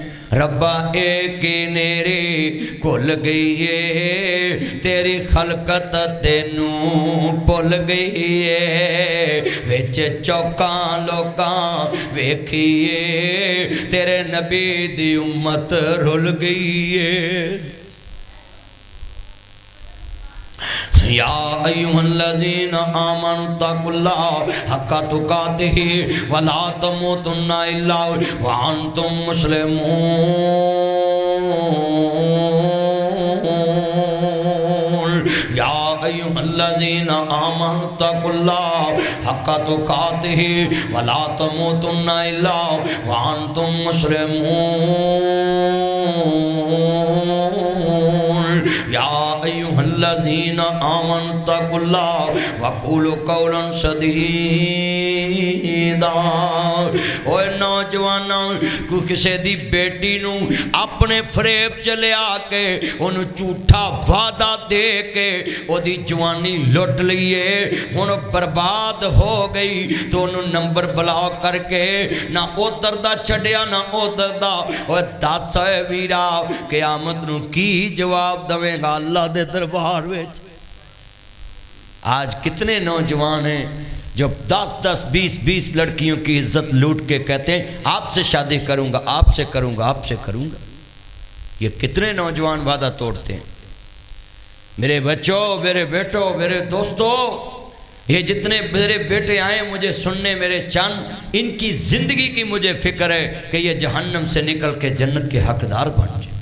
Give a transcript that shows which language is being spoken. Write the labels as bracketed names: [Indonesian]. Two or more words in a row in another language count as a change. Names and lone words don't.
[Punjabi] ربا اک نیرے بھل گئی ہے، تیری خلقت تینوں بھل گئی ہے، وچ چوکاں لوکاں ویکھیے، تیرے نبی دی امت رل گئی ہے. [Arabic] يا أيها الذين آمنوا اتقوا الله حق تقاته ولا تموتن إلا وأنتم مسلمون. يا أيها الذين آمنوا اتقوا الله حق تقاته ولا تموتن إلا وأنتم مسلمون. يا أيها الذين آمنوا اتقوا الله وقولوا قولا سديدا. [Punjabi] اوئے نوجوانا کوئی کسی دی بیٹی نوں اپنے فریب چ لیا کے انہیں جھوٹا وعدہ دے کے اودی جوانی لٹ لئے، ہن برباد ہو گئی تو انہوں نے [English] number block [Punjabi] کر کے نہ ادھر دا چھڈیا نہ ادھر دا. اوئے دس ہے ویرا قیامت نوں کی جواب دیوے گا اللہ دے دربار وچ. [Urdu] آج کتنے نوجوان ہیں جو 10-10، 20-20 لڑکیوں کی عزت لوٹ کے کہتے ہیں آپ سے شادی کروں گا، آپ سے کروں گا، آپ سے کروں گا. یہ کتنے نوجوان وعدہ توڑتے ہیں. میرے بچوں، میرے بیٹوں، میرے دوستوں، یہ جتنے میرے بیٹے آئے مجھے سننے، میرے چند، ان کی زندگی کی مجھے فکر ہے کہ یہ جہنم سے نکل کے جنت کے حقدار بن جائے.